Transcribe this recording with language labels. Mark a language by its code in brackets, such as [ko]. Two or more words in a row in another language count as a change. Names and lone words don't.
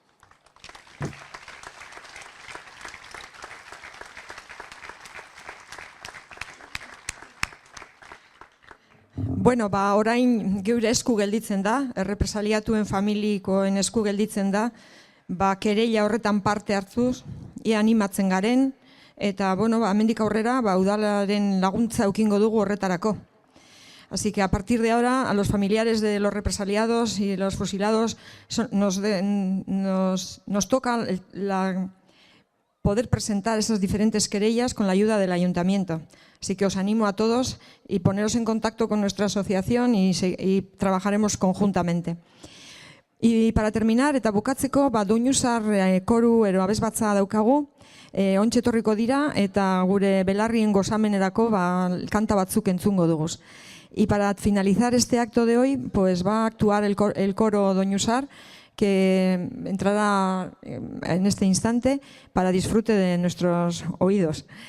[eu] Bueno, orain geure esku gelditzen da, errepresaliatuen familikoen esku gelditzen da, kereila horretan parte hartzuz, ia animatzen garen, eta, hemendik aurrera, udalaren laguntza eukingo dugu horretarako. [es] Así que a partir de ahora, a los familiares de los represaliados y los fusilados nos toca poder presentar esas diferentes querellas con la ayuda del ayuntamiento. Así que os animo a todos y poneros en contacto con nuestra asociación y trabajaremos conjuntamente. Y para terminar, [eu] eta bukatzeko, Doinuzar koru ero abesbatza daukagu, ontxe etorriko dira eta gure belarrien gozamenerako kanta batzuk entzungo duguz. [es] Y para finalizar este acto de hoy, pues va a actuar el coro Doinuzar, que entrará en este instante para disfrute de nuestros oídos.